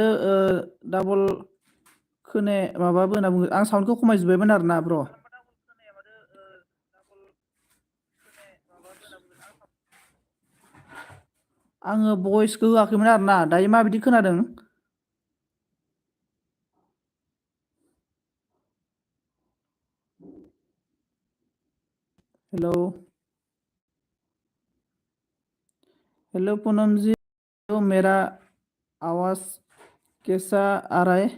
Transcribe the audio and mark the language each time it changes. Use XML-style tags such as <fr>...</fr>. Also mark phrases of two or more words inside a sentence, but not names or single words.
<brx>डाबल खोनाया माबाबो होनना बुङो। आं साउन्डखौ खमायजोब्बायमोन आरोना ब्र'। आङो भइसखौ होआखैमोन आरोना। दायो माबायदि खोनादों?</brx> <en>Hello hello</en> <hi>पूनम जी, तो मेरा आवाज़ कैसा आ रहा है?</hi>